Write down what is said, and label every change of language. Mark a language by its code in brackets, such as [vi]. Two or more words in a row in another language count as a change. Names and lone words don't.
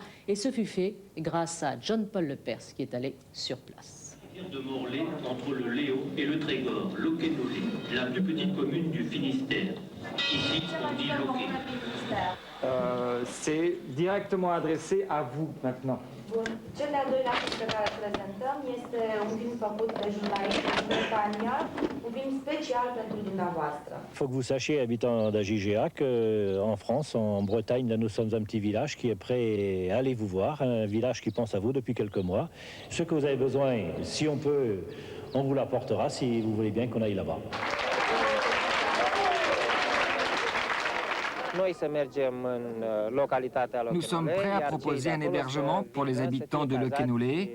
[fr] Et ce fut fait grâce à John-Paul Lepers, qui est allé sur place. De Morlaix, entre le Léo et le Trégor, Locquenolé, la plus petite commune du Finistère. Ici, on dit Locqué. C'est directement adressé à vous maintenant. [ro] Bun. Cel de-al doilea film pe care îl prezentăm este un film făcut de jurnalist Bretania, un film special pentru dumneavoastră. [fr] Il faut que vous sachiez, habitants d'Agigéa, qu'en France, en Bretagne, là, nous sommes un petit village qui est prêt à aller vous voir, un village qui pense à vous depuis quelques mois. Ce que vous avez besoin, si on peut, on vous l'apportera, si vous voulez bien qu'on aille là-bas. Nous sommes prêts à proposer un hébergement pour les habitants de Locquenolé.